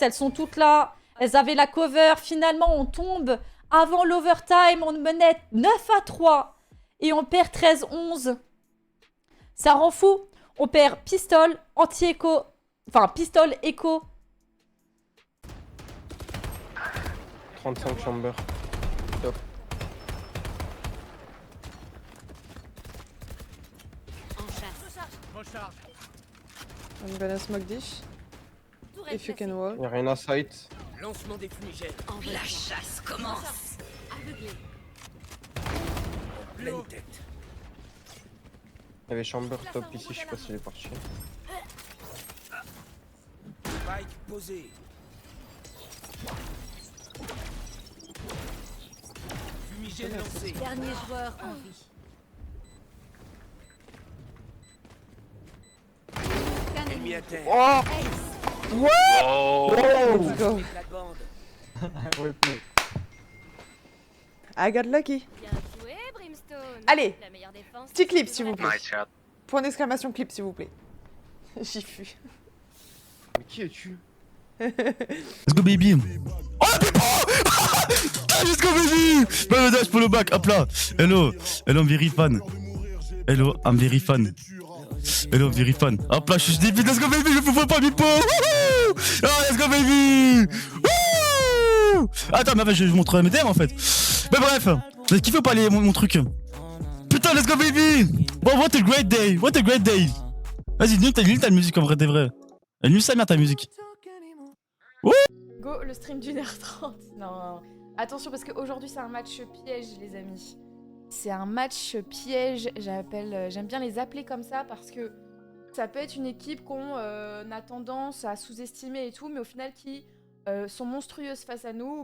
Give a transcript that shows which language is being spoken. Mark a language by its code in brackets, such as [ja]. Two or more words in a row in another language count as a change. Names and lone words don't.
[fr] Elles sont toutes là. Elles avaient la cover. Finalement, on tombe avant l'overtime. On menait 9-3 et on perd 13-11. Ça rend fou. On perd pistol, anti-écho. Enfin, pistol, écho. 35 chamber. Top. Recharge. [en] I'm gonna smoke this. If you can wall. [fr] Y'a rien à sight. Lancement des fumigènes. La chasse commence. Aveuglé. Pleine tête. Il y avait chamber top ici, je sais pas s'il est parti. Spike posé. Fumigène lancé. Dernier joueur en vie. Ennemi à terre. Oh! Oh! [en] Let's go. [fr] La bande. [en] I got lucky. [fr] Bien joué, Brimstone. Allez, La meilleure défense. petit clip s'il vous plaît. [en] Nice shot. [fr] Point d'exclamation clip s'il vous plaît. J'y fus. Mais qui es-tu? [en] Let's go baby. [fr] Oh la pipo. [en] Let's go baby. [fr] Bah dash pour le back, hop là. [en] Hello, I'm very fan. Hello, I'm very fan. Hello, very fan. [fr] Hop là, je suis débile, [en] let's go baby, [fr] je peux pas pipo. [en] Oh, let's go baby. Wouhou. [fr] Attends, mais je montre mes termes en fait. Mais bref, j'ai kiffé ou pas mon truc? Putain, [en] let's go baby. Bon, what a great day, what a great day. [fr] Vas-y, nul ta musique en vrai, t'es vrai. Elle nul sa mère ta musique. Go, le stream d'1h30. Non, attention parce qu'aujourd'hui c'est un match piège les amis. C'est un match piège, j'aime bien les appeler comme ça parce que ça peut être une équipe qu'on a tendance à sous-estimer et tout, mais au final qui sont monstrueuses face à nous.